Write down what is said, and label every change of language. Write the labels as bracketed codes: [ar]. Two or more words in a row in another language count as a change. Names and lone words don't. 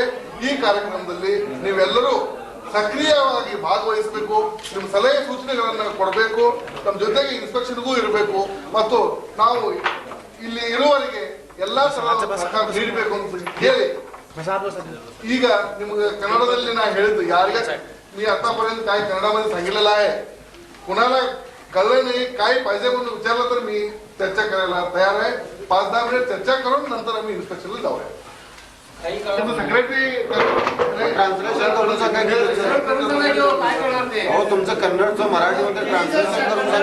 [kn] ಈ ಕಾರ್ಯಕ್ರಮದಲ್ಲಿ ನೀವೆಲ್ಲರೂ ಸಕ್ರಿಯವಾಗಿ ಭಾಗವಹಿಸಬೇಕು, ನಿಮ್ಮ ಸಲಹೆ ಸೂಚನೆಗಳನ್ನ ಕೊಡಬೇಕು, ನಮ್ಮ ಜೊತೆಗೆ ಇನ್ಸ್ಪೆಕ್ಷನ್ಗೂ ಇರಬೇಕು, ಮತ್ತು ನಾವು ಇಲ್ಲಿ ಇರುವವರಿಗೆ ಎಲ್ಲಾ ಸಹಕಾರ ನೀಡಬೇಕು ಅಂತ ಹೇಳಿ, ಈಗ ನಿಮ್ಗೆ कन्नडದಲ್ಲಿ ನಾ ಹೇಳಿದ್ದು यारिगा [mr] मी आतापर्यंत काय कन्नडमध्ये सांगितलेलं आहे. कुणाला कळलं नाही काय पाहिजे म्हणून विचारलं तर मी चर्चा करायला तयार आहे. 5-10 मिनिट चर्चा करून नंतर आम्ही इन्स्पेक्शनला जाऊया. सेक्रेटरी ट्रान्सलेशन करून सांगायचं हो, तुमचं कन्नडचं मराठीमध्ये ट्रान्सलेशन करून